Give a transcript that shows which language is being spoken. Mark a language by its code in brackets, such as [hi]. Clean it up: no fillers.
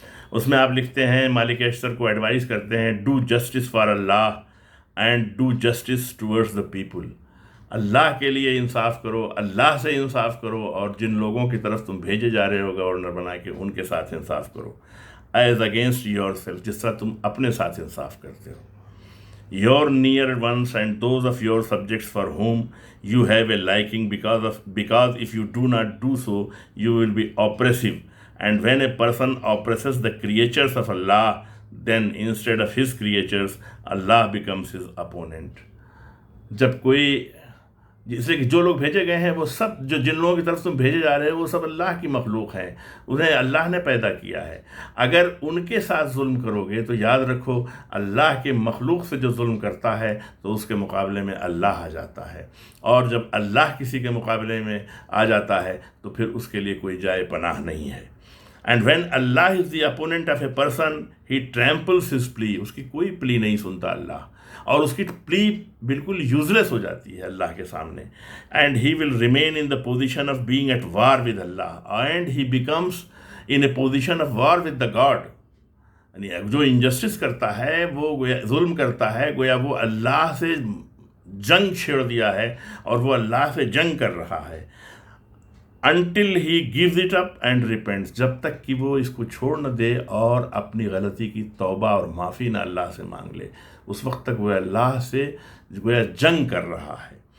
[ur] اس میں آپ لکھتے ہیں، مالک اشتر کو ایڈوائز کرتے ہیں، [en] Do justice for Allah and do justice towards the people. [ur] اللہ کے لیے انصاف کرو، اللہ سے انصاف کرو، اور جن لوگوں کی طرف تم بھیجے جا رہے ہو گورنر بنا کے، ان کے ساتھ انصاف کرو. [en] as against yourself, [ur] جس طرح تم اپنے ساتھ انصاف کرتے ہو. [en] Your near ones and those of your subjects for whom you have a liking, because if you do not do so, you will be oppressive. And when a person oppresses the creatures of Allah, then instead of his creatures, Allah becomes his opponent. [ur] جب کوئی، جیسے کہ جو لوگ بھیجے گئے ہیں وہ سب، جن لوگوں کی طرف تم بھیجے جا رہے ہیں، وہ سب اللہ کی مخلوق ہیں، انہیں اللہ نے پیدا کیا ہے. اگر ان کے ساتھ ظلم کرو گے تو یاد رکھو اللہ کے مخلوق سے جو ظلم کرتا ہے تو اس کے مقابلے میں اللہ آ جاتا ہے. اور جب اللہ کسی کے مقابلے میں آ جاتا ہے تو پھر اس کے لیے کوئی جائے پناہ نہیں ہے. [en] And when Allah is the opponent of a person he tramples his plea. [ur] اس کی کوئی پلی نہیں سنتا اللہ، اور اس کی پلی بالکل یوزلیس ہو جاتی ہے اللہ کے سامنے. [en] And he will remain in the position of being at war with Allah, and he becomes in a position of war with the god. [ur] یعنی جو انجسٹس کرتا ہے، وہ گویا ظلم کرتا ہے، گویا وہ اللہ سے جنگ چھیڑ دیا ہے اور وہ اللہ سے جنگ کر رہا ہے. [en] Until he gives it up and repents. [ur] جب تک کہ وہ اس کو چھوڑ نہ دے اور اپنی غلطی کی توبہ اور معافی نہ اللہ سے مانگ لے، اس وقت تک وہ اللہ سے گویا جنگ کر رہا ہے.